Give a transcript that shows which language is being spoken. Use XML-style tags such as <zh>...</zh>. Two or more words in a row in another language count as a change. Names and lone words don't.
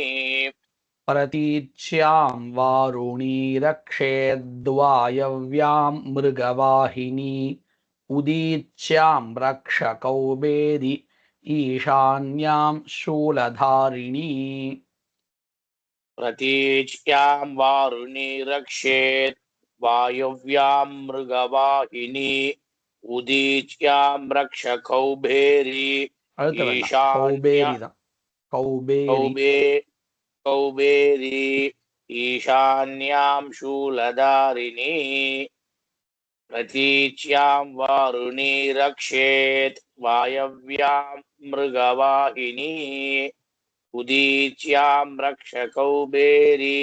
<sa>प्रतीच्यां वारुणी रक्षेद्वायव्यां मृगवाहिनी उदीच्यां रक्षकौबेरि ईशान्यां शूलधारिणी प्रतीच्यां वारुणि रक्षेत्। वायव्यां मृगवाहिनी। उदीच्यां रक्षकौबेरी।</sa> <ta>அடுத்த வேண்டாம்</ta> <sa>ईशान्या</sa> <ta>கௌபேரி தான் கௌபேரி</ta> <sa>कौबे कौबेरी। ईशान्यां शूलधारिणी। प्रतीच्यां वारुणी रक्षेत्। वायव्यां मृगवाहिनी। उदीच्यां रक्षकौबेरी।</sa>